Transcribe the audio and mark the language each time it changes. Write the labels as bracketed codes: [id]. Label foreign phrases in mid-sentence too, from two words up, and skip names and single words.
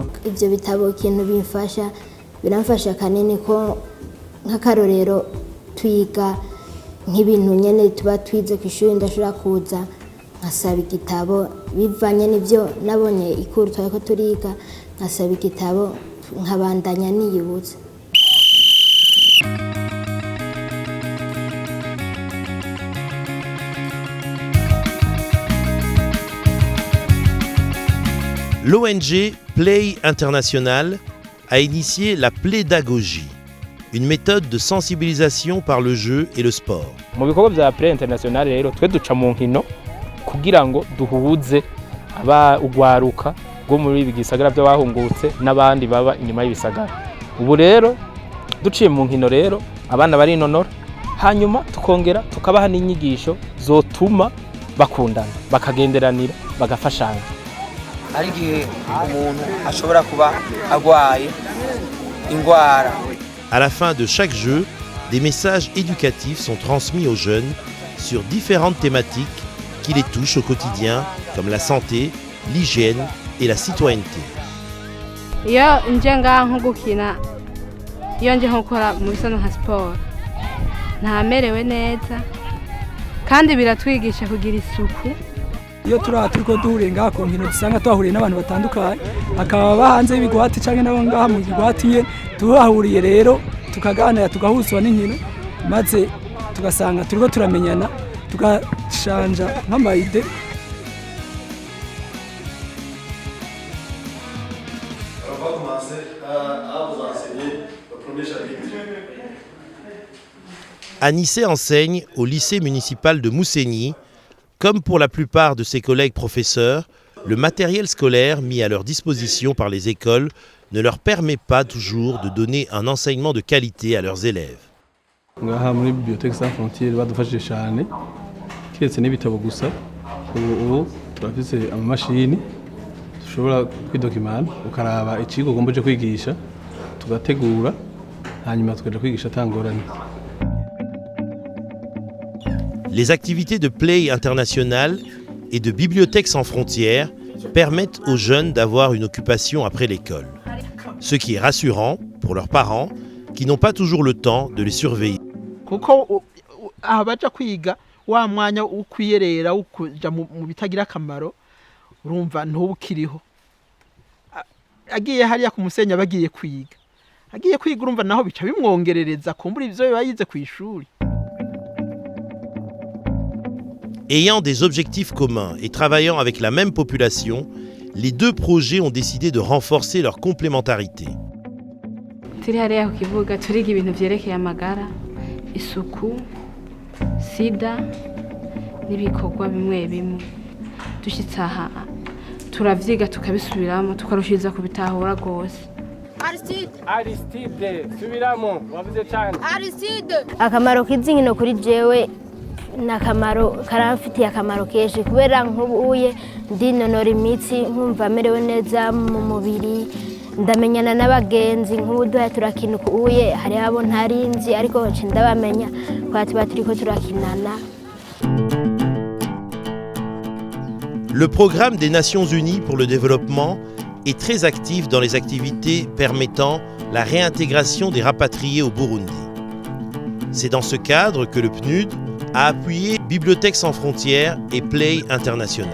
[rn] Ivyo bitabo kintu bimfasha biramfasha kanini ko nk'akarorero twiga nk'ibintu nyene tuba twize ku ishuri ndashobora kuza nkasaba igitabo bivanye n'ivyo nabonye ikuru twako turiga nkasaba igitabo nkabandanya niyibutsa. [fr] L'ONG Play International a initié la pédagogie, une méthode de sensibilisation par le jeu et le sport. [rn] Mu bikorwa bya Play International rero twe duca mu nkino kugira ngo duhuze aba ugwaruka go muri bigisagara by'abahungutse n'abandi baba inyuma y'ibisagara. Ubu rero duciye mu nkino rero abana bari nonora hanyuma tukongera tukabaha n'inyigisho zotuma bakundana bakagenderanira bagafashanya. Ari gihe umuntu ashobora kuba agwaye ingwara. [fr] À la fin de chaque jeu, des messages éducatifs sont transmis aux jeunes sur différentes thématiques qui les touchent au quotidien, comme la santé, l'hygiène et la citoyenneté. [rn] Iyo nje ngaha nko gukina iyo nje nko gukora mu bisano nka sport ntamerewe neza kandi biratwigisha kugira isuku. Iyo turiko duhurenga ku nkino dusanga twahuriye n'abantu batandukanye akaba bahanze y'ibigwati canke nabo ngaha mu gigwatiye tuhahuriye rero tukaganira tugahuzwa n'inkino maze tugasanga turiko turamenyana tugashanja nk'amayide. [fr] Anissé enseigne au lycée municipal de Moussény. Comme pour la plupart de ses collègues professeurs, le matériel scolaire mis à leur disposition par les écoles ne leur permet pas toujours de donner un enseignement de qualité à leurs élèves. [rn] Ngaha muri Bibliothèque Sans Frontières badufashije cyane kiretse n'ibitabo gusa ubu turafise amamashini dushobora kwidokimana ukaraba ikigo ugomba cyo kwigisha tugategura hanyuma tukaja kwigisha atangorane. [fr] Les activités de Play International et de Bibliothèques Sans Frontières permettent aux jeunes d'avoir une occupation après l'école. Ce qui est rassurant pour leurs parents qui n'ont pas toujours le temps de les surveiller. [rn] Kuko abaja kwiga wa mwanya ukwiyerera ukuja mu bitagira akamaro urumva ntubukiriho. Agiye hariya ku Musenyi bagiye kwiga. Agiye kwiga urumva naho bica bimwongerereza kumbura ivyo bibayize ku ishuri. [fr] Ayant des objectifs communs et travaillant avec la même population, les deux projets ont décidé de renforcer leur complémentarité. [rn] turi hariya ku kibuga turiga ibintu vyerekeye amagara, isuku, sida n'ibikorwa bimwe bimwe. Dushitse aha turavyiga tukabisubiramo tukarushiriza kubitahura gose. Aristide subiramo wavuze cyane. akamaro k'izinkino kuri jewe nakamaro karamfitiye akamaro kenshi kubera nk'ubuye ndinonora imitsi nkumva merewe neza mu mubiri ndamenyana n'abagenzi nk'ubuduha turakina ubuye hari abo ntarinzi ariko nce ndabamenya kwa tuba turiko turakinana. [fr] Le programme des Nations Unies pour le développement est très actif dans les activités permettant la réintégration des rapatriés au Burundi. C'est dans ce cadre que le PNUD a appuyé Bibliothèques Sans Frontières et Play International.